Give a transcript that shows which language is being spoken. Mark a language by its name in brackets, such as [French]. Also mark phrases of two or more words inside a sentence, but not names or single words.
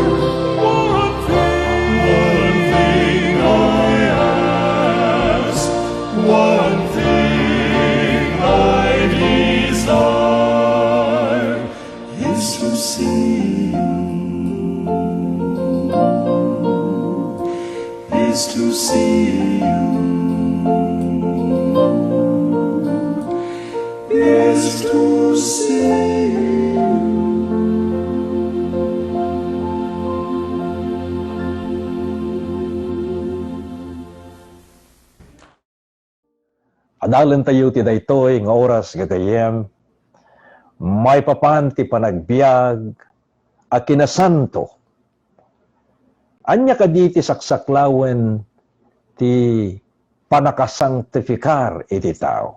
[English] One thing I ask, one thing I desire, is to see you, is to see you, is to see you. [Iloko] Adalan tayo ti daytoy nga oras gagayem may papan ti panagbiag a kinasanto Anya kadi ti saksaklawen ti panakasangtifikar iti tao.